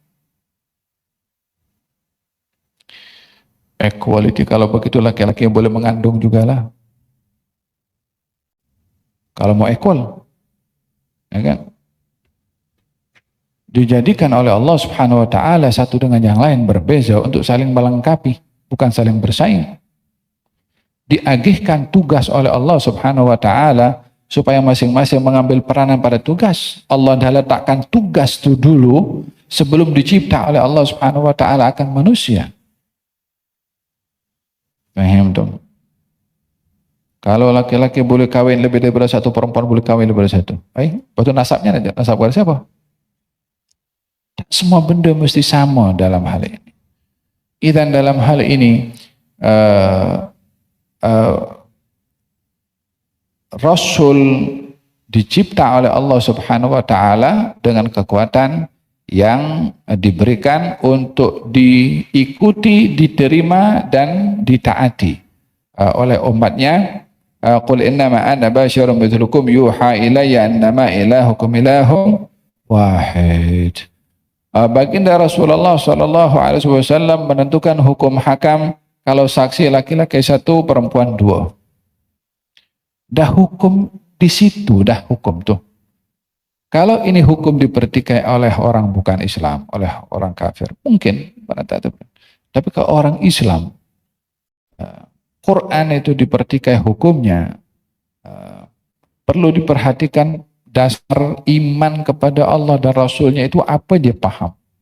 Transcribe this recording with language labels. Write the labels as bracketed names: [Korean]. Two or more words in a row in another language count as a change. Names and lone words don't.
[Malay] Equality, kalau begitu laki-laki boleh mengandung juga lah. Kalau mau equal, ya kan? Dijadikan oleh [Arabic] الله سبحانه وتعالى [Malay] satu dengan yang lain berbeza untuk saling melengkapi, bukan saling bersaing. Diagihkan tugas oleh [Arabic] الله سبحانه وتعالى [Malay] supaya masing-masing mengambil peranan pada tugas. Allah dah letakkan tugas itu dulu sebelum dicipta oleh [Arabic] الله سبحانه وتعالى [Malay] akan manusia. Paham dong? Kalau laki-laki boleh kawin lebih daripada satu, perempuan boleh kawin lebih dari satu. Betul nasabnya, nasab kepada siapa? Semua benda mesti sama dalam hal ini. Dan dalam hal ini Rasul dicipta oleh [Arabic] الله سبحانه وتعالى [Malay] dengan kekuatan yang diberikan untuk diikuti, diterima dan ditaati oleh umatnya. [Arabic] قل إنما أنا بشر مثلكم يوحى إلي أنما إلهكم إله واحد. [Malay] Baginda Rasulullah SAW menentukan hukum hakam kalau saksi laki-laki 1, perempuan 2. Dah hukum di situ, dah hukum tuh. Kalau ini hukum dipertikai oleh orang bukan Islam, oleh orang kafir, mungkin Tapi kalau orang Islam, Quran itu dipertikai hukumnya, perlu diperhatikan dasar iman kepada Allah dan Rasulnya itu apa dia paham.